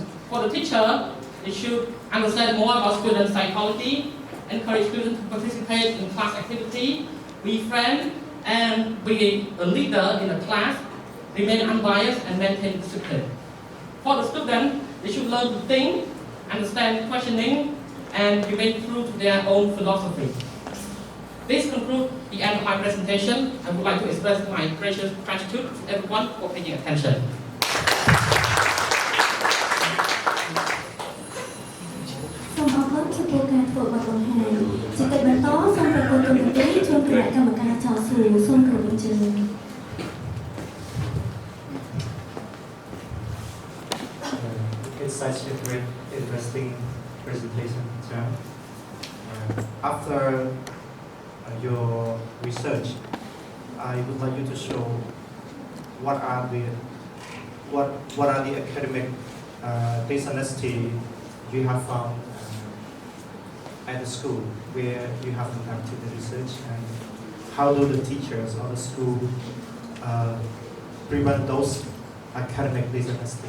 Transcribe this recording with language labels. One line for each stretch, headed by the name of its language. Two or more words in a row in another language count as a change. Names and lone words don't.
English: For the teacher, they should understand more about student psychology, encourage students to participate in class activity, be friends, and be a leader in a class, remain unbiased, and maintain discipline. For the student, they should learn to think, understand questioning, and remain true to their own philosophy. This concludes the end of my presentation. I would like to express my gracious gratitude to everyone for paying attention.
Khmer: សូមអរគុណចំពោះការធ្វើបទបង្ហាញជាកិច្ចបន្តសូមប្រកួតគុណទីជូនគណៈកម្មការចោលសួរសូមគោរពអញ្ជើញ
English: It's such a great, interesting presentation. After your research, I would like you to show what are the academic dishonesty you have found at the school where you have conducted the research, and how do the teachers or the school prevent those academic dishonesty?